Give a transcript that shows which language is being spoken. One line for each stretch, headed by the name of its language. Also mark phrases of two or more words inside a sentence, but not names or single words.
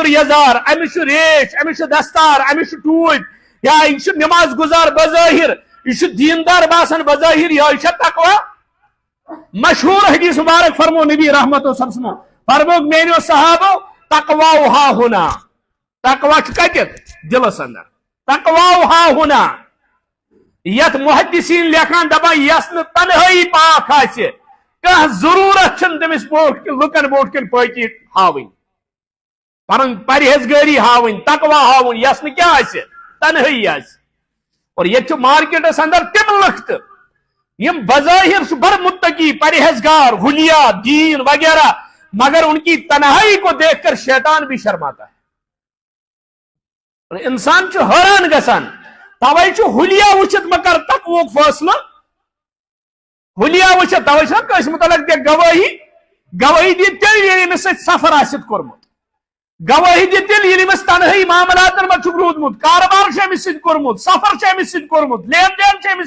Kashmiri: یزار أمِس چھُ ریش أمِس چھُ دستار أمِس چھُ ٹوٗپۍ یا یہِ چھُ نماز گزار بظٲہر یہ چھُ دیندار باسان بظٲہر یہ چھا تقوا مشہور حدیث مبارک فرمو نبی رحمت و سلسلم فرموک میانیو صحابو تقوا ہا ہونا تقوا چھ کتت دلس اندر تقوا ہا ہونا یت محدثین لکھان دپان یس نہ تنہائی پاک آسہِ کھانا ضرورت تمس لکن بروٹ کن پاکی ہاوٕنۍ پن پرہیزگاری ہاوٕنۍ تقوا ہاوٕنۍ یس نہٕ کیٛاہ آسہِ تنہٲئی آسہِ اور یہ مارکیٹس اندر تم لُکھ یم بظاہر بڑ متقی پرہیزگار حلیہ دین وغیرہ
Urdu: مگر ان کی تنہائی کو دیکھ کر شیطان بھی شرماتا ہے
Kashmiri: اور انسان حیران گژھان توے حلیہ وچھت مگر تقویُک فٲصلہ حلیہ وچھت توے کٲنٛسہِ متعلق دِ گوٲہی دی تیٚلہِ ییٚلہِ أمِس سۭتۍ سفر آسہِ کوٚرمُت گواہی دی تیٚلہِ ییٚلہِ أمِس تنہٲئی معاملاتن منٛز چھُکھ روٗدمُت کاربار چھُ أمِس سۭتۍ کوٚرمُت سفر چھُ أمِس سۭتۍ کوٚرمُت لین دین چھُ أمِس